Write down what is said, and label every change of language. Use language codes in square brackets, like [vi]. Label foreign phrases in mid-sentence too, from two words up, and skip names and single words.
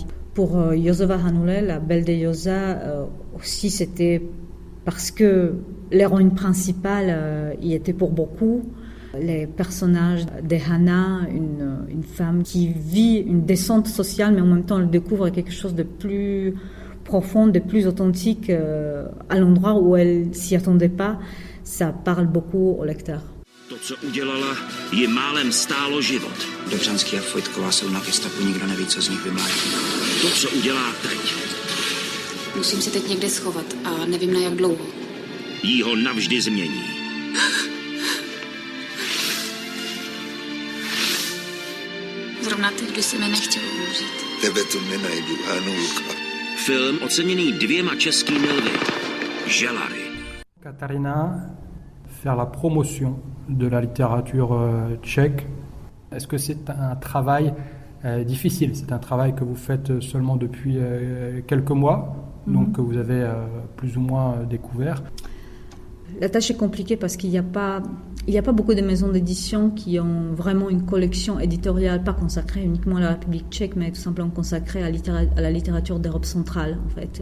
[fr] Pour Josova Hanule, La Belle de Joza, aussi c'était parce que l'héroïne principale y était pour beaucoup. Les personnages de Hannah, une femme qui vit une descente sociale, mais en même temps elle découvre quelque chose de plus profond, de plus authentique à l'endroit où elle s'y attendait pas. Ça parle beaucoup au lecteur. [cs] To, co udělala, je málem stálo život. Dobřanský a Fojtková jsou na gestapu, nikdo neví, co z nich vymlátí. To, co udělá teď, Musím se teď někde schovat a nevím na jak dlouho. Jí ho navždy změní. Zrovna teď, když se mi nechtělo umřít. Tebe tu nenajdu, Hanulka. Film oceněný 2 českými lvy. Želary. [fr] Katarina, faire la promotion de la littérature tchèque, est-ce que c'est un travail difficile? C'est un travail que vous faites seulement depuis quelques mois, donc que vous avez plus ou moins découvert. La tâche est compliquée parce qu'il n'y a pas beaucoup de maisons d'édition qui ont vraiment une collection éditoriale, pas consacrée uniquement à la République tchèque, mais tout simplement consacrée à la littérature d'Europe centrale, en fait.